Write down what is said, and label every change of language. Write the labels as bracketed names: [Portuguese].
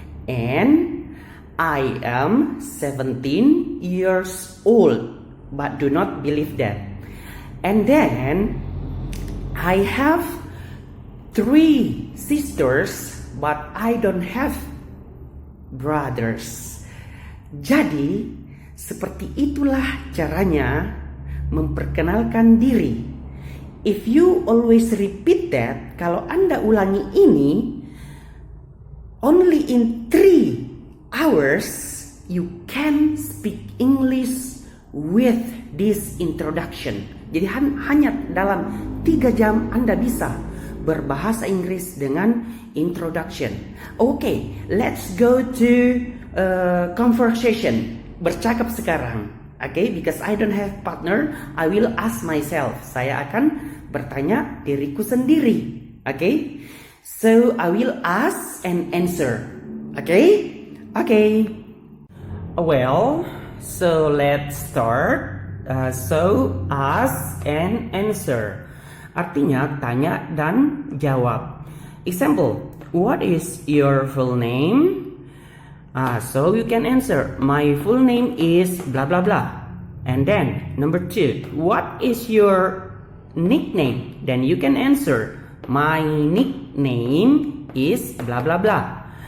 [English] And I am 17 years old. But do not believe that. And then I have 3 sisters, but I don't have brothers. [Indonesian] Jadi, seperti itulah caranya memperkenalkan diri. [English] If you always repeat that, [Indonesian] kalau Anda ulangi ini, [English] only in 3 hours you can speak English with this introduction. [Indonesian] Jadi hanya dalam 3 jam Anda bisa berbahasa Inggris dengan introduction. [English] Okay, let's go to conversation. [Indonesian] Bercakap sekarang. [English] Okay, because I don't have partner, I will ask myself. [Indonesian] Saya akan bertanya diriku sendiri. [English] Okay, so I will ask and answer. Okay, okay. Well, so let's start. So ask and answer. [Indonesian] Artinya tanya dan jawab. [English] Example, what is your full name? So you can answer, my full name is blah blah blah. And then number 2, what is your nickname? Then you can answer, my nickname is blah blah blah.